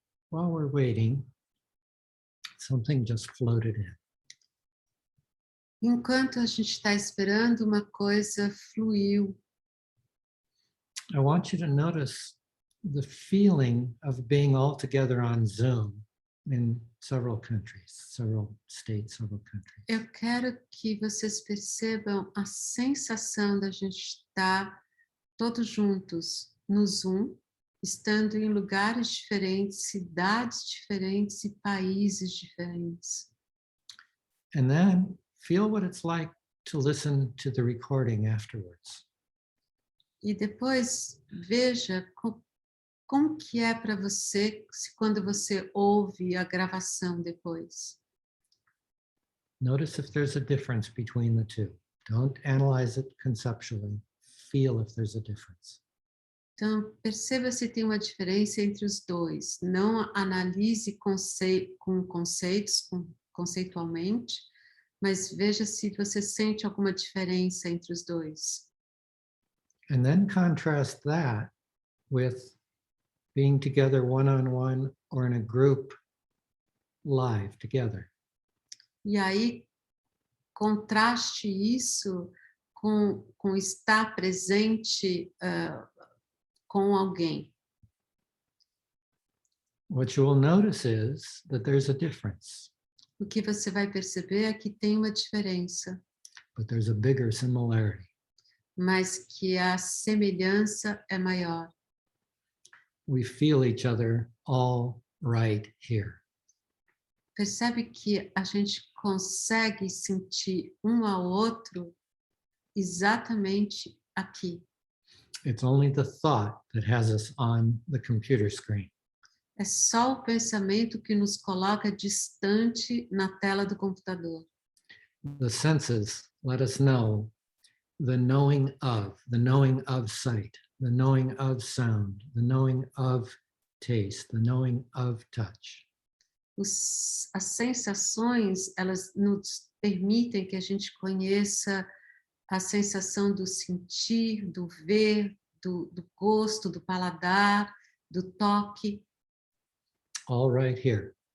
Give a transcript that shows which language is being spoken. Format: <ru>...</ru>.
<en>While we're waiting, something just floated in.</en> <pt>Enquanto a gente está esperando, uma coisa fluiu.</pt> <en>I want you to notice the feeling of being all together on Zoom in several countries, several states, several countries.</en> <pt>Eu quero que vocês percebam a sensação da gente estar todos juntos no Zoom, estando em lugares diferentes, cidades diferentes e países diferentes.</pt> <en>And then feel what it's like to listen to the recording afterwards.</en> <pt>E depois veja como que é para você quando você ouve a gravação depois.</pt> <en>Notice if there's a difference between the two. Don't analyze it conceptually. Feel if there's a difference.</en> <pt>Então, perceba se tem uma diferença entre os dois. Não analise conceitualmente, mas veja se você sente alguma diferença entre os dois.</pt> <en>And then contrast that with being together one-on-one or in a group live together.</en> <pt>E aí, contraste isso com estar presente com alguém.</pt> <en>What you will notice is that there's a difference,</en> <pt>O que você vai perceber é que tem uma diferença,</pt> <en>but there's a bigger similarity.</en> <pt>mas que a semelhança é maior.</pt> <en>We feel each other all right here.</en> <pt>Percebe que a gente consegue sentir um ao outro exatamente aqui.</pt> <en>It's only the thought that has us on the computer screen.</en> <pt>É só o pensamento que nos coloca distante na tela do computador.</pt> <en>The senses let us know the knowing of sight, the knowing of sound, the knowing of taste, the knowing of touch.</en> <pt>As sensações, elas nos permitem que a gente conheça a sensação do sentir, do ver, do gosto, do paladar, do toque,</pt> <en>All right here.</en>